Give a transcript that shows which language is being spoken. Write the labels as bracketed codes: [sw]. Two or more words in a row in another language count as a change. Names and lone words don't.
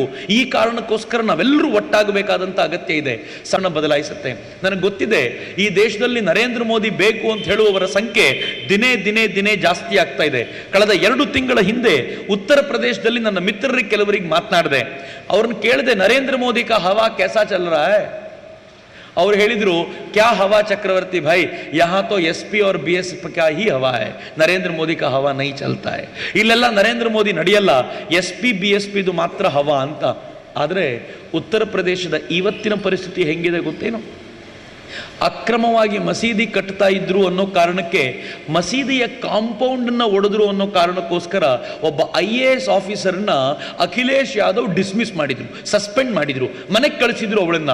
[kn] ಈ ಕಾರಣಕ್ಕೋಸ್ಕರ ನಾವೆಲ್ಲರೂ ಒಟ್ಟಾಗಬೇಕಾದಂಥ ಅಗತ್ಯ ಇದೆ. ಸಣ್ಣ ಬದಲಾಯಿಸುತ್ತೆ. ನನಗೆ ಗೊತ್ತಿದೆ ಈ ದೇಶದಲ್ಲಿ ನರೇಂದ್ರ ಮೋದಿ ಬೇಕು ಅಂತ ಹೇಳುವವರ ಸಂಖ್ಯೆ ದಿನೇ ಜಾಸ್ತಿ ಆಗ್ತಾ ಇದೆ. ಕಳೆದ 2 ತಿಂಗಳ ಹಿಂದೆ ಉತ್ತರ ಪ್ರದೇಶದಲ್ಲಿ ನನ್ನ ಮಿತ್ರರಿಗೆ ಕೆಲವರಿಗೆ ಮಾತನಾಡಿದೆ. ಅವ್ರನ್ನ ಕೇಳಿದೆ, [hi] नरेंद्र मोदी का हवा कैसा चल रहा है? [kn] ಅವ್ರು ಹೇಳಿದ್ರು, [hi] क्या हवा चक्रवर्ती भाई, यहाँ तो SP और BSP का ही हवा है, ನರೇಂದ್ರ ಮೋದಿ का हवा नहीं चलता है. [kn] ಇಲ್ಲೆಲ್ಲ ನರೇಂದ್ರ ಮೋದಿ ನಡೆಯಲ್ಲ, SP BSP ಇದು ಮಾತ್ರ ಹವಾ ಅಂತ. ಆದರೆ ಉತ್ತರ ಪ್ರದೇಶದ ಇವತ್ತಿನ ಪರಿಸ್ಥಿತಿ ಹೆಂಗಿದೆ ಗೊತ್ತೇನು? ಅಕ್ರಮವಾಗಿ ಮಸೀದಿ ಕಟ್ತಾ ಇದ್ರು ಅನ್ನೋ ಕಾರಣಕ್ಕೆ ಮಸೀದಿಯ ಕಾಂಪೌಂಡನ್ನು ಒಡೆದ್ರು ಅನ್ನೋ ಕಾರಣಕ್ಕೋಸ್ಕರ ಒಬ್ಬ IAS ಆಫೀಸರ್ನ ಅಖಿಲೇಶ್ ಯಾದವ್ ಡಿಸ್ಮಿಸ್ ಮಾಡಿದ್ರು, ಸಸ್ಪೆಂಡ್ ಮಾಡಿದ್ರು, ಮನೆಗೆ ಕಳಿಸಿದ್ರು ಅವಳನ್ನ.